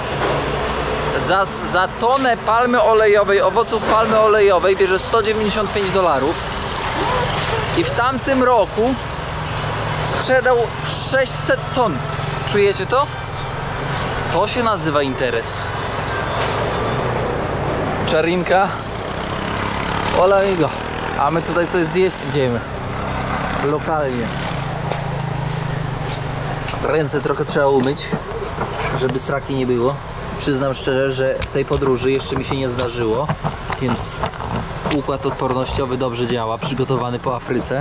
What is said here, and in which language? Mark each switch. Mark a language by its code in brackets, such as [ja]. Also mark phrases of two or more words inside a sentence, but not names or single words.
[pl] Za tonę palmy olejowej, owoców palmy olejowej bierze $195. I w tamtym roku sprzedał 600 ton. Czujecie to? To się nazywa interes. Czarinka. [es] Hola amigo. [pl] A my tutaj coś zjeść idziemy. Lokalnie. Ręce trochę trzeba umyć, żeby sraki nie było. Przyznam szczerze, że w tej podróży jeszcze mi się nie zdarzyło, więc układ odpornościowy dobrze działa, przygotowany po Afryce.